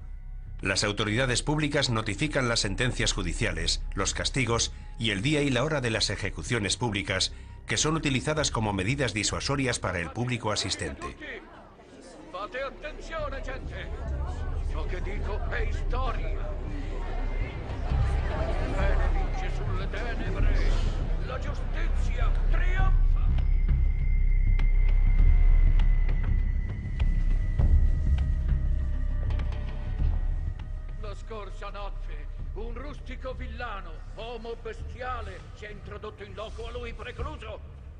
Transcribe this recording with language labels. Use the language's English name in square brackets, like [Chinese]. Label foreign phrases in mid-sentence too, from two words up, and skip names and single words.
[Spanish] Las autoridades públicas notifican las sentencias judiciales, los castigos y el día y la hora de las ejecuciones públicas, que son utilizadas como medidas disuasorias para el público asistente. [Italian] Fate attenzione, gente! Ciò che dico è historia. Il bene vince sulle tenebre. La giustizia trionfa. La scorsa notte un rustico villano, uomo bestiale, si è introdotto in loco a lui precluso.